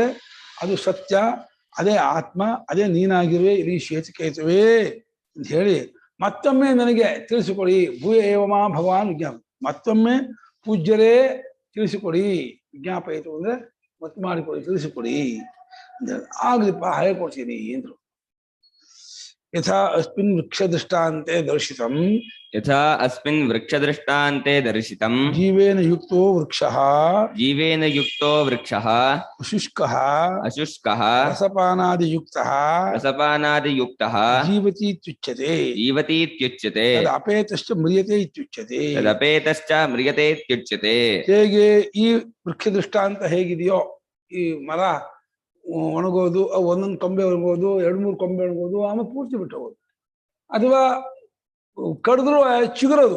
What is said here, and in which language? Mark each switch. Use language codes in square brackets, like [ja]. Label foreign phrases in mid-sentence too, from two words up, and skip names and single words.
[kn] ಅದು ಸತ್ಯ, ಅದೇ ಆತ್ಮ, ಅದೇ ನೀನಾಗಿರುವೆ ಇಲ್ಲಿ ಶ್ವೇತಕೇತುವೇ ಅಂತ ಹೇಳಿ ಮತ್ತೊಮ್ಮೆ ನನಗೆ ತಿಳಿಸಿಕೊಡಿ. [sa] ಭೂಯ ಏವಮಾ ಭಗವಾನ್ ವಿಜ್ಞಾಪ, [kn] ಮತ್ತೊಮ್ಮೆ ಪೂಜ್ಯರೇ ತಿಳಿಸಿಕೊಡಿ. ವಿಜ್ಞಾಪಯಿತು ಅಂದ್ರೆ ಮತ್ತೆ ಮಾಡಿಕೊಡಿ, ತಿಳಿಸಿಕೊಡಿ. ಆಗ್ಲಿಪ್ಪ ಹೇಳ್ಕೊಡ್ತೀನಿ ಅಂದ್ರು. [sa] ಯಥಾ ಅಸ್ಮಿನ್ ವೃಕ್ಷ ದೃಷ್ಟಾಂತೆ ದರ್ಶಿತಂ, ಯಥಾ ಅಸ್ಮಿನ್ ವೃಕ್ಷದೃಷ್ಟಾಂತೆ ದರ್ಶಿತಂ ಜೀವೇನ ಯುಕ್ತೋ ವೃಕ್ಷಃ ಜೀವೇನ ಯುಕ್ತೋ ವೃಕ್ಷಃ ಶುಷ್ಕಃ ಅಶುಷ್ಕಃ ರಸಪಾನಾದಿಯುಕ್ತಃ ರಸಪಾನಾದಿಯುಕ್ತಃ ಜೀವತೀತ್ಯುಚ್ಯತೆ. ಜೀವತೀತ್ಯುಚ್ಯತೆ ತದ್ ಅಪೇತಶ್ಚ ಮ್ರಿಯತೆ ಇತ್ಯುಚ್ಯತೆ. ತದಪೇತಶ್ಚ ಮ್ರಿಯತೆ ಇತ್ಯುಚ್ಯತೆ. [kn] ಹೇಗೆ ಈ ವೃಕ್ಷ ದೃಷ್ಟಾಂತ ಹೇಗಿದೆಯೋ, ಈ ಮರ ಒಣಗೋದು, ಒಂದೊಂದು ಕೊಂಬೆ ಒಣಗೋದು, 2-3 ಕೊಂಬೆ ಒಣಗೋದು, ಆಮೇಲೆ ಪೂರ್ತಿ ಬಿಟ್ಟು ಹೋಗೋದು, ಅಥವಾ ಕಡಿದ್ರು ಚಿಗುರೋದು.